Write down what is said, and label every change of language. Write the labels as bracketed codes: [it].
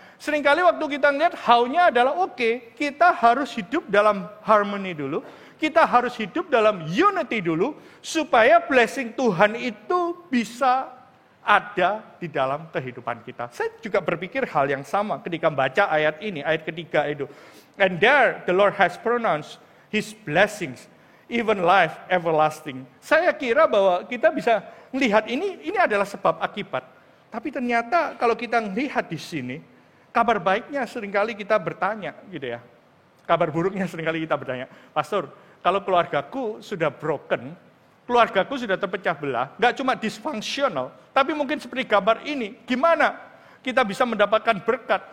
[id] Seringkali waktu kita melihat how-nya adalah kita harus hidup dalam harmony dulu. Kita harus hidup dalam unity dulu supaya blessing Tuhan itu bisa ada di dalam kehidupan kita. Saya juga berpikir hal yang sama ketika baca ayat ini, ayat ketiga itu. [en] And there the Lord has pronounced His blessings, even life everlasting. [id] Saya kira bahwa kita bisa melihat ini adalah sebab akibat. Tapi ternyata kalau kita melihat di sini, kabar baiknya seringkali kita bertanya gitu ya. Kabar buruknya seringkali kita bertanya, Pastor, kalau keluargaku sudah broken, keluargaku sudah terpecah belah, nggak cuma dysfunctional, tapi mungkin seperti gambar ini, gimana kita bisa mendapatkan berkat?